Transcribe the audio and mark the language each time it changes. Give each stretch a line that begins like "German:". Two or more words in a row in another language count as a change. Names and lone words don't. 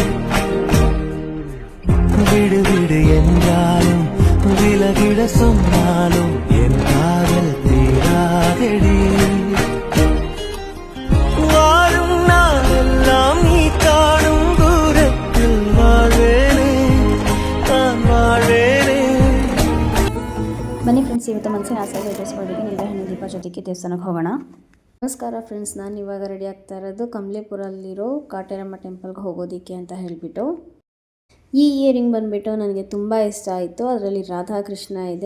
Tamil: விடு விடு என்றாலும் விலகிட சொன்னாலும் என் காதல் தீராதடி. வாழும் நாளெல்லாம் நீ காணும் தூரத்தில் வாழ்வேனே, நான் வாழ்வேனே.
Kannada: ಬನ್ನಿ ಫ್ರೆಂಡ್ಸ್, ಇವತ್ತು ಮನಸ್ಸಿನ ಆಸೆ ಈಡೇರಿಸ್ಕೊಳ್ಳೋದಕ್ಕೆ ನಿಂಬೆಹಣ್ಣು ದೀಪ ಜೊತೆಗೆ ದೇವಸ್ಥಾನಕ್ಕೆ ಹೋಗೋಣ. ನಮಸ್ಕಾರ ಫ್ರೆಂಡ್ಸ್, ನಾನು ಇವಾಗ ರೆಡಿ ಆಗ್ತಾ ಇರೋದು ಕಮಲೇಪುರಲ್ಲಿರೋ ಕಾಟೇರಮ್ಮ ಟೆಂಪಲ್ಗೆ ಹೋಗೋದಕ್ಕೆ ಅಂತ ಹೇಳಿಬಿಟ್ಟು. ಈ ಇಯರಿಂಗ್ ಬಂದುಬಿಟ್ಟು ನನಗೆ ತುಂಬ ಇಷ್ಟ ಆಯಿತು. ಅದರಲ್ಲಿ ರಾಧಾಕೃಷ್ಣ ಇದೆ.